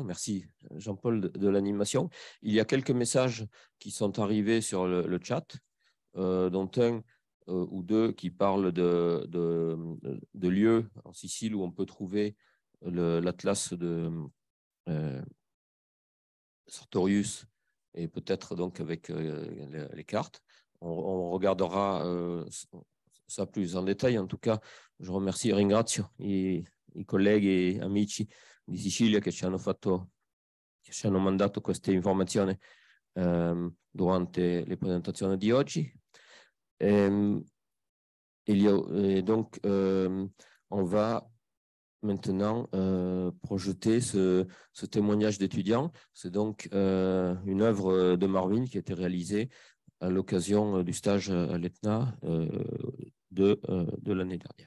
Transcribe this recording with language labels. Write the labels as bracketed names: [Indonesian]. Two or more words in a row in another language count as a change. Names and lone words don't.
[French] Merci Jean-Paul de l'animation. Il y a quelques messages qui sont arrivés sur le chat, dont un ou deux qui parlent de lieux en Sicile où on peut trouver l'atlas de Sartorius et peut-être donc avec les cartes. On regardera ça plus en détail. En tout cas, je remercie, [Italian] ringrazio i colleghi e amici di Sicilia che ci hanno mandato queste informazioni durante le presentazioni di oggi. [French] Donc, on va maintenant projeter ce témoignage d'étudiants. C'est donc une œuvre de Marvin qui a été réalisée à l'occasion du stage à l'ETNA de l'année dernière.